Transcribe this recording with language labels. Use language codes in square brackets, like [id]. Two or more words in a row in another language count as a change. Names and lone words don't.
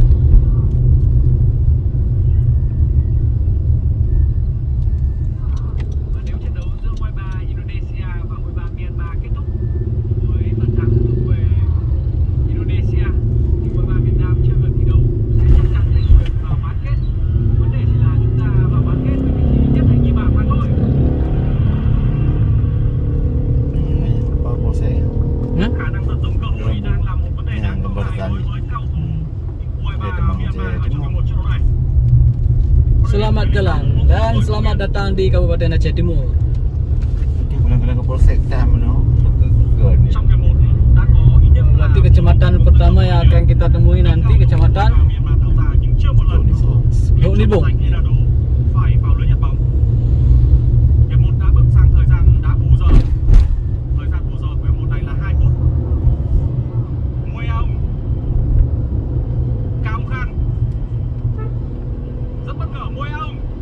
[vi] Và nếu trận đấu giữa U23 Indonesia và U23 Myanmar kết thúc với phần thắng thuộc về Indonesia thì U23 Việt Nam chưa cần thi đấu sẽ chắc chắn giành quyền vào bán kết. Vấn đề chỉ là chúng ta vào bán kết với vị trí nhất hay nhì bảng mà thôi. [id] Apa polsek? Hah? [vi] Khả năng tận dụng cơ hội đang là một vấn đề đáng lo ngại đối với cao thủ U23 Myanmar ở trong một trận đấu này. [id] Selamat jalan dan selamat datang di Kabupaten Aceh Timur. Nanti pulang ke polsek dah mana? Ke ni. [vi] Trong hiệp 1 đã có ít nhất là [id] Berarti kecamatan pertama yang akan kita temui nanti kecamatan [vi] Myanmar tạo ra nhưng chưa một lần Lục Ni Bùng. Enado phải vào lưới nhặt bóng. Hiệp 1 đã bước sang thời gian đá bù giờ. Thời gian bù giờ của hiệp 1 này là 2 phút. Nguy Ông, Cao Khang, rất bất ngờ Nguy Ông.